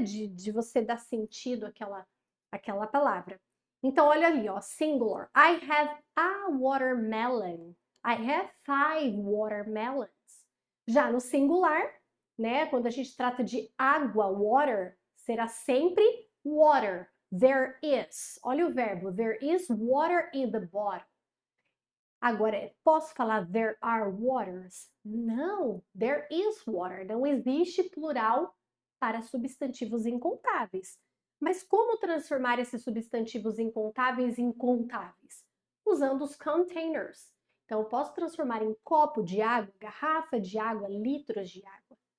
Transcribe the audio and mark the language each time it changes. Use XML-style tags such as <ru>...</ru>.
<pt>De você dar sentido àquela palavra. Então, olha ali, ó, singular.</pt> <en>I have a watermelon. I have 5 watermelons.</en> <pt>Já no singular, né? Quando a gente trata de água, water, será sempre water.</pt> <en>There is.</en> <pt>Olha o verbo.</pt> <en>There is water in the bottle.</en> <pt>Agora, posso falar</pt> <en>there are waters?</en> <pt>Não,</pt> <en>there is water.</en> <pt>Não existe plural para substantivos incontáveis. Mas como transformar esses substantivos incontáveis em contáveis? Usando os containers. Então, eu posso transformar em copo de água, garrafa de água, litros de água.</pt>